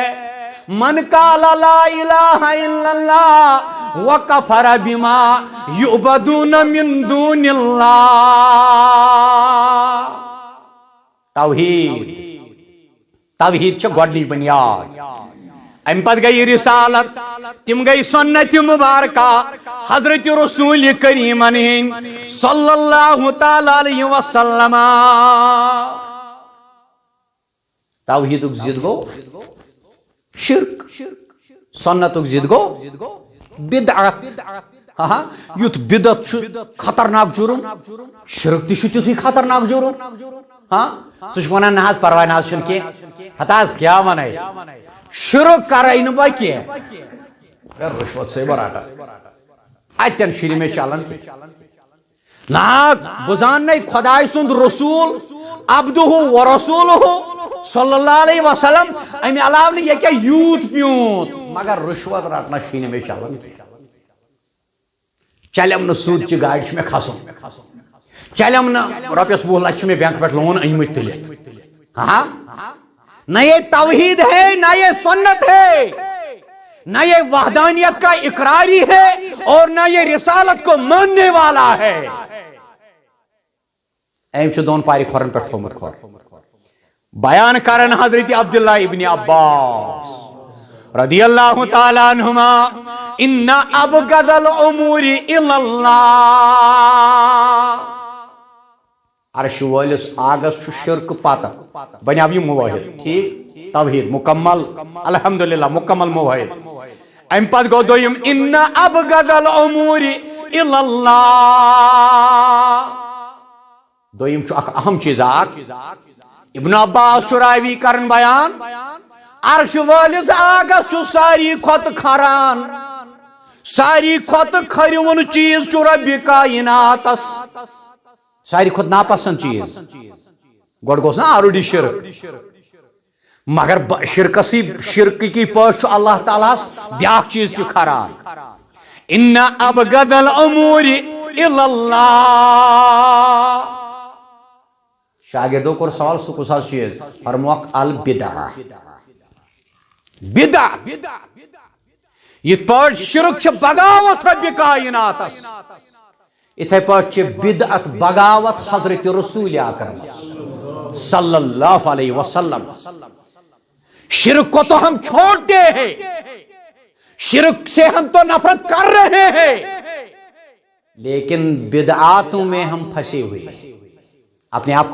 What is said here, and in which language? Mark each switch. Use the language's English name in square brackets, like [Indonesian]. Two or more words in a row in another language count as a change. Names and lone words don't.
[Arabic] من قال لا الہ الا اللہ وکفر بما یعبدون من دون اللہ. [Kashmiri] توحید چھ گۄڈنِچ بنیاد. ام پتہ گئی رسالت تم گئی سنت مبارکہ حضرت رسول کریم صلی اللہ تعالی علیہ وسلم. توحیدک ضد گو شرک سنتک ضد گو بدعت. یُتھ بدعت چھ خطرناک جرم شرک تہ چھ تیُتھُے خطرناک جرم. ژٕ چھُکھ ونان نہ حظ پرواے نہ حظ چھُنہٕ کینٛہہ ہتہٕ حظ کیٛاہ ونے شرک کرے نہٕ بہٕ کینٛہہ رشوت سے براٹا اتٮ۪ن چھُنہٕ مےٚ چلان نا بہٕ زاننے خۄداے سُنٛد رسول عبدہُ ورسولہُ صلی اللہ علیہ وسلم امہِ علاوٕ نہٕ یہِ کیٛاہ یوٗت پیوٗنت مگر رشوت رٹنا چھُنہٕ مےٚ چلان. چلیم نہٕ سوٗدچہِ گاڑِ چھُ مےٚ کھسُن چلیم نہٕ رۄپیس 20 لچھ چھِ مےٚ بینک پٮ۪ٹھ لون أنۍمٕتۍ تُلِتھ. [Urdu] نہ یہ توحید ہے نہ یہ سنت ہے نہ یہ وحدانیت کا اقراری ہے اور نہ یہ رسالت کو ماننے والا ہے. [Kashmiri] ایم چھ دون پاری کھورن پہ تھومت کھور بیان کرن حضرت عبداللہ ابن عباس رضی اللہ تعالی عنہما [Arabic] ان ابغض الامور الی اللہ. [Kashmiri] عرش والس آگس چھ شرک پتہ بنیاو یہ موحد ٹھیک توحید مکمل الحمدللہ مکمل موحد. ام پت گو دویم [Arabic] ان ابغض الامور الی اللہ. [Kashmiri] دویم چھ اک اہم چیز ابن عباس چھ راوی کرن بیان عرش والس آگس چھ ساری کھت کھران ساری کھت کھرون چیز چھ رب کائناتس ساری کھت ناپسند چیز گوڑ [English] گوس نا already [Kashmiri] شرک مگر شرک کی پاس اللہ تعالیٰ بیاکھ چیز چھ کھران [Arabic] ان ابغض الامور الا اللہ [Kashmiri] شاگردوں کو سوال سو کس چیز فرموک [Arabic] البدع بدع [Kashmiri] یہ پاٹ شرک چھ بغاوت رب کائناتس اتھے پاٹ چھ بدعت بغاوت حضرت رسول اکرم صلی اللہ علیہ وسلم شرک کو تو [Urdu] ہم چھوڑتے ہیں شرک سے ہم تو نفرت کر رہے ہیں لیکن بدعاتوں میں ہم پھنسے ہوئے ہیں اپنے آپ